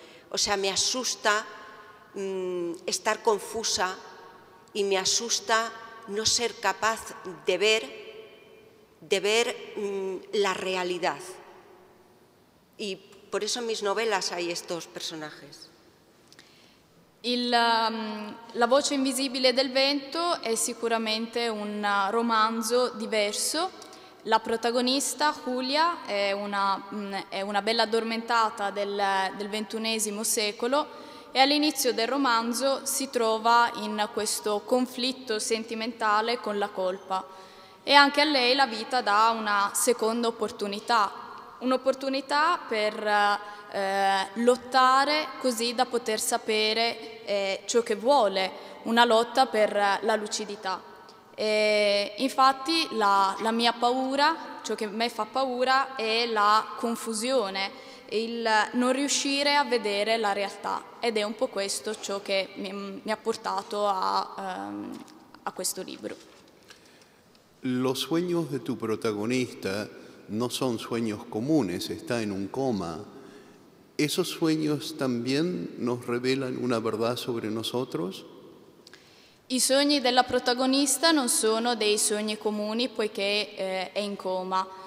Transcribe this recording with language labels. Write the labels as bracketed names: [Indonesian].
[Spanish] O sea, me asusta estar confusa y me asusta no ser capaz de ver la realidad. Y por eso en mis novelas hay estos personajes. [Italian] La voce invisibile del vento è sicuramente un romanzo diverso. La protagonista, Julia, è una bella addormentata del XXI secolo e all'inizio del romanzo si trova in questo conflitto sentimentale con la colpa, e anche a lei la vita dà una seconda opportunità, un'opportunità per lottare così da poter sapere ciò che vuole, una lotta per la lucidità. Infatti la mia paura, ciò che a me fa paura è la confusione, il non riuscire a vedere la realtà, ed è un po' questo ciò che mi ha portato a questo libro. [Spanish] Los sueños de tu protagonista no son sueños comunes, está en un coma. ¿Esos sueños también nos revelan una verdad sobre nosotros? [Italian] I sogni della protagonista non sono dei sogni comuni poiché è in coma.